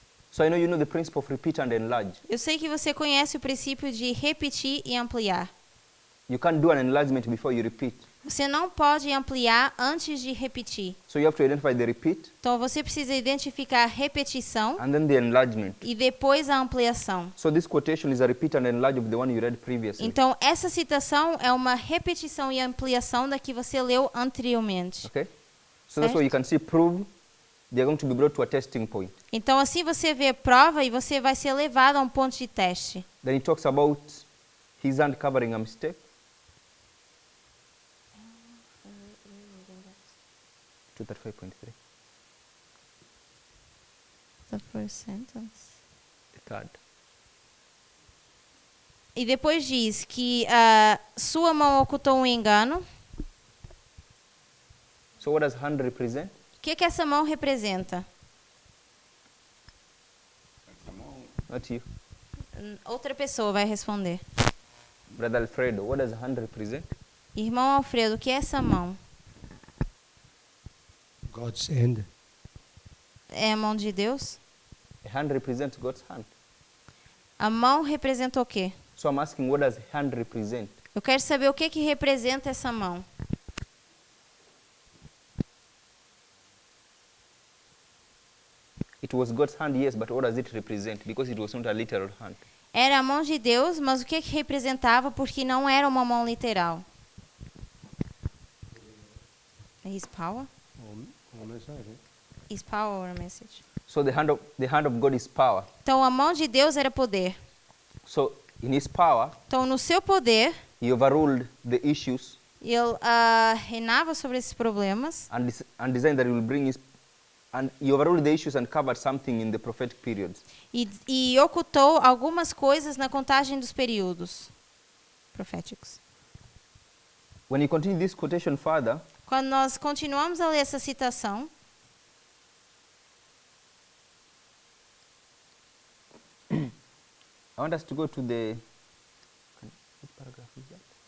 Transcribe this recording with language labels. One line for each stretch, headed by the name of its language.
English: So I know you know the principle of repeat and enlarge.
Portuguese: Eu sei que você conhece o princípio de repetir e ampliar.
English: You can't do an enlargement before you repeat.
Portuguese: Você não pode ampliar antes de repetir.
English: So you have to identify the repeat
Portuguese: Então você precisa identificar a repetição
English: and then the enlargement.
Portuguese: e depois a ampliação.
English: So this quotation is a repeat and enlarge of the one you read previously.
Portuguese: Então essa citação é uma repetição e ampliação da que você leu anteriormente.
English: Okay? So that's why you can see prove they are going to be brought to a testing point.
Portuguese: Então assim você vê prova e você vai ser levado a um ponto de teste.
English: Then he talks about his hand covering a mistake. 235.3. The first sentence. The third.
Portuguese: E depois diz que sua mão ocultou um engano.
English: So what does hand represent?
Portuguese: O que essa mão representa?
English: Not you.
Portuguese: Outra pessoa vai responder.
English: Brother Alfredo, what does hand represent?
Portuguese: Irmão Alfredo, o que é essa mão?
English: God's hand.
Portuguese: É a mão de Deus?
English: A hand represents God's hand.
Portuguese: A mão representa o quê?
English: So I'm asking, what does hand represent?
Portuguese: Eu quero saber o que representa essa mão.
English: It was God's hand, yes, but what does it represent? Because it was not a literal hand.
Portuguese: Era a mão de Deus, mas o que representava porque não era uma mão literal?
English: His power? His power or a message? So the hand of God is power.
Portuguese: Então a mão de Deus era poder.
English: So in his power,
Portuguese: Então no seu poder,
English: he overruled the issues
Portuguese: ele reinava sobre esses problemas
English: and designed that he will bring his and he overruled the issues and covered something in the prophetic periods.
Portuguese: e ocultou algumas coisas na contagem dos períodos proféticos.
English: When you continue this quotation further,
Portuguese: Quando nós continuamos a ler essa citação,
English: I want us to go to what paragraph is that?